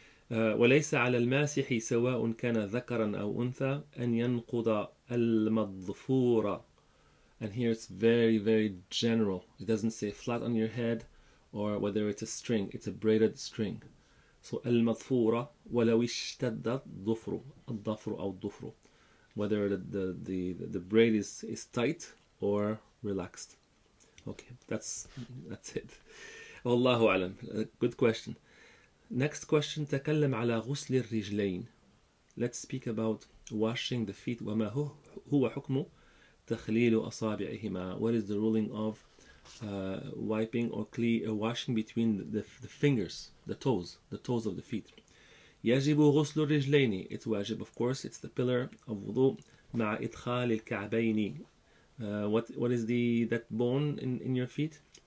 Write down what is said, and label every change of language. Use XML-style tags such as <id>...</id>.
<ar>وليس على الماسح سواء كان ذكرا أو أنثى أن ينقض المضفور.</ar> <en>And here it's very, very general. It doesn't say flat on your head or whether it's a string. It's a braided string. So</en> <ar>المضفورة ولو اشتد الضفر أو الضفر,</ar> <en>whether the braid is tight or relaxed. Okay, that's it. Wallahu alam. Good question. Next question.</en> <ar>تكلم على غسل الرجلين.</ar> <en>Let's speak about washing the feet.</en> <ar>وما هو حكم تخليل أصابعهما.</ar> <en>What is the ruling of wiping or washing between the fingers, the toes of the feet?</en> <ar>يجب غسل الرجلين.</ar> <en>It's wajib, of course. It's the pillar of wudu.</en> <ar>مع إدخال الكعبين.</ar> <en>What is that bone in your feet?</en>